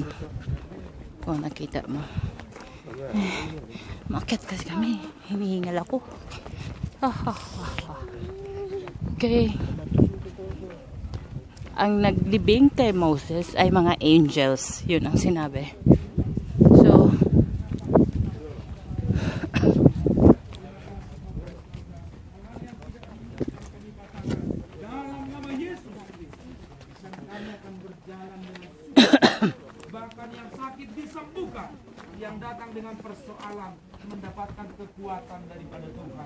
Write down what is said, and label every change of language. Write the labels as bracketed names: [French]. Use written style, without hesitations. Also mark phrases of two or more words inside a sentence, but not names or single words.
[Filipino] Kung nakita mo. Maakyat kasi kami. Hinihingal ako. Okay. Ang naglibing kay Moses ay mga angels. Yun ang sinabi. So, [Indonesian] bahkan yang sakit disembuhkan, yang datang dengan persoalan mendapatkan kekuatan daripada Tuhan.